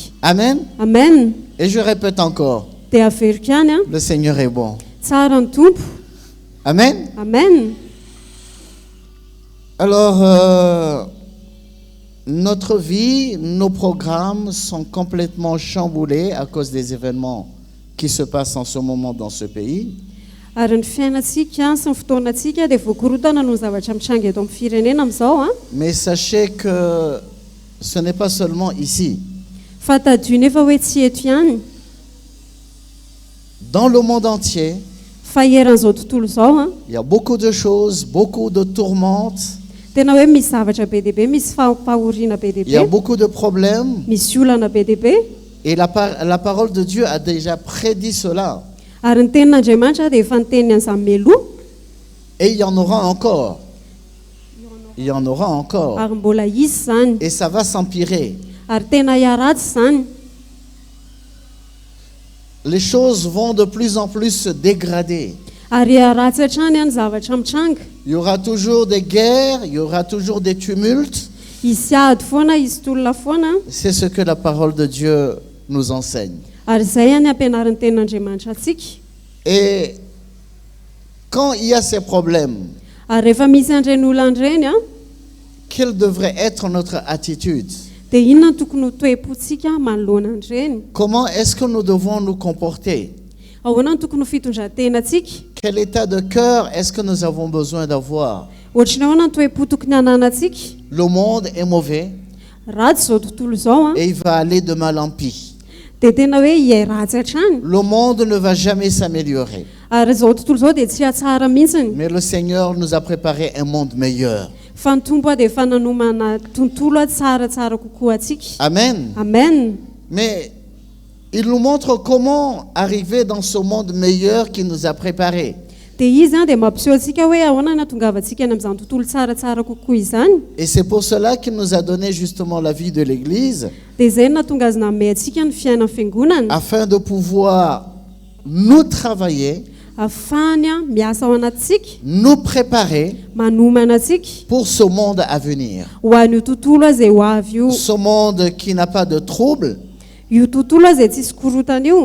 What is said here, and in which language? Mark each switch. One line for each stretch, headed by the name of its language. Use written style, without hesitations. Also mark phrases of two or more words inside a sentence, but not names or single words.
French: Amen. Amen. Et je répète encore,
Malagasy: Dia averiko ihany a,
French: le Seigneur est bon.
Malagasy: tsara ny tompo.
French: Amen. Amen. Alors, notre vie, nos programmes sont complètement chamboulés à cause des événements qui se passent en ce moment dans ce pays.
Malagasy: Ary ny fiainantsika sy ny fotoanantsika dia voakorotana noho ny zavatra mitranga eto amin'ny firenena amin'izao a.
French: Mais sachez que ce n'est pas seulement ici.
Malagasy: Fa tadio nefa hoe tsy eto ihany.
French: Dans le monde entier,
Malagasy: Fa eran'izao tontolo izao a,
French: il y a beaucoup de choses, beaucoup de tourmentes,
Malagasy: tena hoe misy zavatra be deaibe, misy fahoriana be
French: il y a
Malagasy: deaibe,
French: beaucoup de problèmes.
Malagasy: misy olana be deaibe.
French: Et la parole de Dieu a déjà prédit cela.
Malagasy: Ary ny tenin'Andriamanitra dia efa niteniny an'izany meloa.
French: Et il y en aura encore. Il y en aura encore.
Malagasy: Ary mbola izy zany.
French: Et ça va s'empirer.
Malagasy: Ary tena hiaratsy zany.
French: Les choses vont de plus en plus se dégrader.
Malagasy: Ary hiaratsy hatrany any zavatra mitranga.
French: Il y aura toujours des guerres, il y aura toujours des tumultes.
Malagasy: Hisy ady foana, hisy tolona foana.
French: C'est ce que la parole de Dieu nous enseigne.
Malagasy: Ary izay any ampianarin'ny tenin'Andriamanitra antsika.
French: Et quand il y a ces problèmes,
Malagasy: Ary rehefa misy an'ireny olana ireny a,
French: quelle devrait être notre attitude?
Malagasy: dia inona no tokony ho toe-pontsika manoloana an'ireny?
French: Comment est-ce que nous devons nous comporter?
Malagasy: Ahoana no tokony ho fitondran-tenantsika?
French: Quel état de cœur est-ce que nous avons besoin d'avoir?
Malagasy: Ohatrany ahoana no toe-po tokony hananantsika?
French: Le monde est mauvais
Malagasy: Ratsy izao tontolo izao a,
French: et il va aller de mal en pis.
Malagasy: dia tena hoe hiay ratsy hatrany.
French: Le monde ne va jamais s'améliorer.
Malagasy: Ary izao tontolo izao dia tsy hatsara mihitsiny.
French: Mais le Seigneur nous a préparé un monde meilleur.
Malagasy: Fa ny tompo a dia efa nanomana tontolo a tsaratsara kokoa atsika.
French: Amen. Amen. Mais il nous montre comment arriver dans ce monde meilleur qu'il nous a préparé.
Malagasy: Dia izy a dia mampiseho antsika hoe ahoana no hatongavantsika any amin'izany tontolo tsaratsara kokoa izany.
French: Et c'est pour cela qu'il nous a donné justement la vie de l'Église,
Malagasy: Dia izay no nahatonga azy nanome antsika ny fiainan'ny fiangonana,
French: afin de pouvoir nous travailler,
Malagasy: ahafahany a miasa ao anatintsika,
French: nous préparer
Malagasy: manomana antsika
French: pour ce monde à venir.
Malagasy: ho an'io tontolo a izay ho avy io.
French: Ce monde qui n'a pas de trouble,
Malagasy: Io tontolo a izay tsisy korotana io,